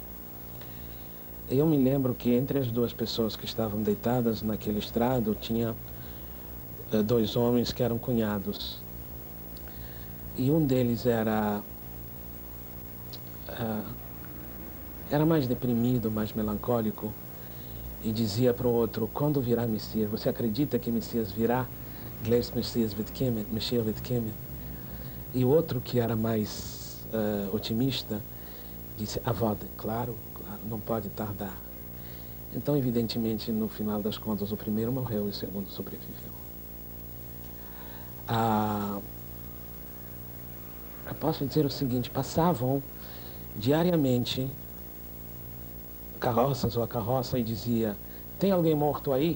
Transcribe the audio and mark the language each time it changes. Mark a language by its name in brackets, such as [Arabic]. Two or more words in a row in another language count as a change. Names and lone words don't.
[Portuguese] Eu me lembro que entre as duas pessoas que estavam deitadas naquele estrado, tinha dois homens que eram cunhados. E um deles era mais deprimido, mais melancólico, e dizia para o outro: quando virá Messias? Você acredita que Messias virá? [German] Gleis Messias wird kommen, Messias wird kommen. [Portuguese] E o outro, que era mais otimista, disse: avode, claro, não pode tardar. Então, evidentemente, no final das contas, o primeiro morreu e o segundo sobreviveu. Eu posso dizer o seguinte: passavam diariamente carroças ou a carroça e dizia: tem alguém morto aí?